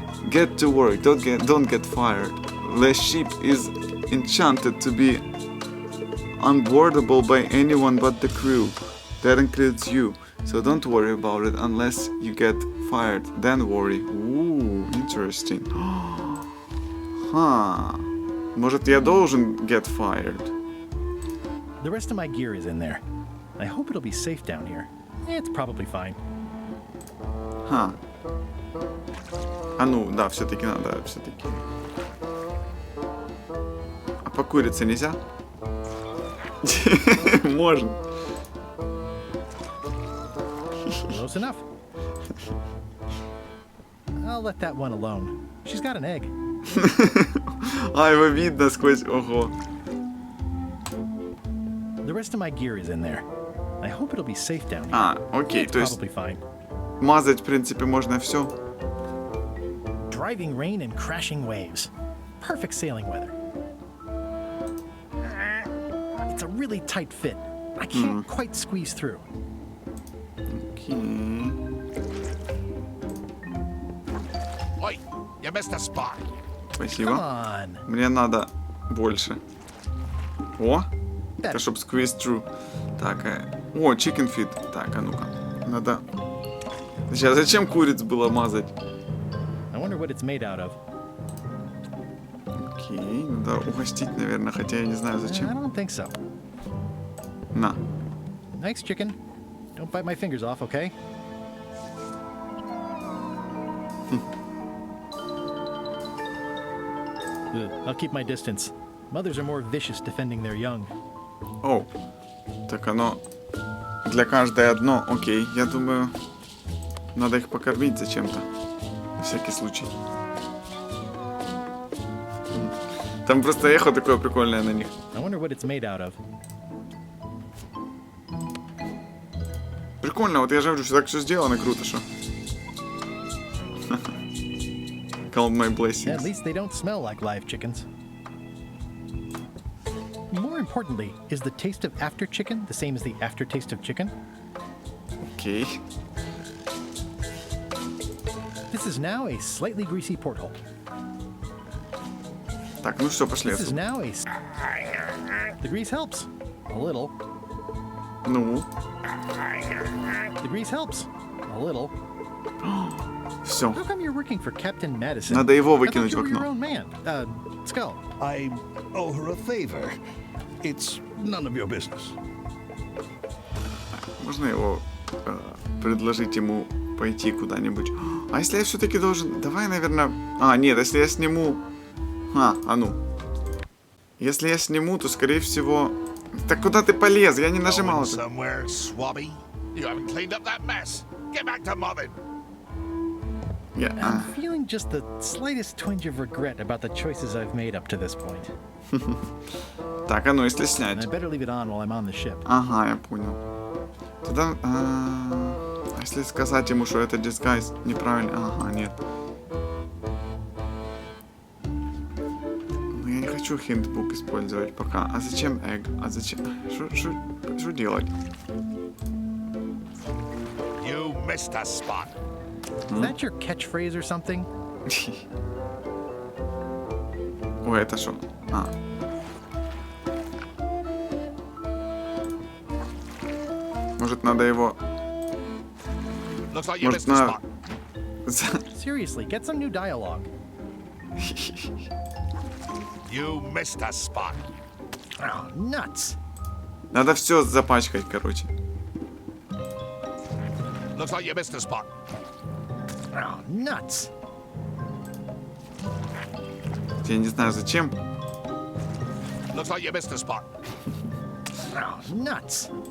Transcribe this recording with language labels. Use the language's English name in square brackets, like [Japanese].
[English] Get to work, don't get fired. The ship is enchanted to be unboardable by anyone but the crew. That includes you. So don't worry about it unless you get fired. Then worry. Ooh, interesting. Huh. [Russian] Может, я должен [English] get fired? The rest of my gear is in there. I hope it'll be safe down here. It's probably fine. Ха. [Russian] А ну, да, все-таки надо, все-таки. А покуриться нельзя? Можно. [English] Close enough. I'll let that one alone. She's got an egg. [Russian] А, его видно сквозь... Ого. [English] The rest of my gear is in there. I hope it'll be safe down here. [Russian] А, окей, то есть... [English] Probably fine. [Russian] Мазать, в принципе, можно все. [English] Driving rain and crashing waves. Perfect sailing weather. It's a really tight fit. I can't quite squeeze through. Okay. Oi, you missed a spot. [Russian] Спасибо. Мне надо больше. О, это чтоб [English] squeeze through. [Russian] Так, о, [English] chicken feed. [Russian] Так, а ну-ка. Надо... Сейчас, зачем куриц было мазать? [English] I wonder what it's made out of. [Russian] Окей, надо угостить, наверное, хотя я не знаю зачем. [English] I don't think so. [Russian] На. [English] Nice chicken. Don't bite my fingers off, okay? I'll keep my distance. Mothers are more vicious defending their young. [Russian] О, так оно для каждой одно. Окей, я думаю, надо их покормить зачем-то. На всякий случай. Там просто эхо такое прикольное на них. [English] I wonder what it's made out of. [Russian] Прикольно, вот я же говорю, что так все сделано, круто, что. [English] Count my blessings. At least they don't smell like live chickens. More importantly, is the taste of after chicken the same as the aftertaste of chicken? Okay. This is now a slightly greasy porthole. [Russian] Так, ну что, пошли. [English] This is now a... The grease helps. A little. [Russian] Ну? [English] The grease helps. A little. [Russian] Все. [English] How come you're working for Captain Madison? [Russian] Надо его выкинуть в окно. [English] Your own man. Skull. I owe her a favor. It's none of your business. [Russian] Можно его предложить ему пойти куда-нибудь? А если я все-таки должен... Давай, наверное... А, нет, если я сниму... А ну. Если я сниму, то, скорее всего... Так куда ты полез? Я не нажимал. [English] Yeah. I'm feeling just the slightest twinge of regret about the choices I've made up to this point. [Russian] Так, а ну, если снять. [English] I better leave it on while I'm on the ship. [Russian] Ага, я понял. Тогда... если сказать ему, что это disguise неправильно... Ага, нет. Ну, я не хочу хинтбук использовать пока. А зачем egg? А зачем... Что делать? [English] You missed a spot. Is that your catchphrase or something? [Russian] Ой, это что? А. Может, надо его... Может, надо... [English] Seriously, get some new dialogue. You missed a spot. Oh, nuts. [Russian] Надо все запачкать, короче. [English] Looks like you missed a spot. Oh, nuts. [Russian] Я не знаю зачем. [English] Looks like you missed a spot. Nuts.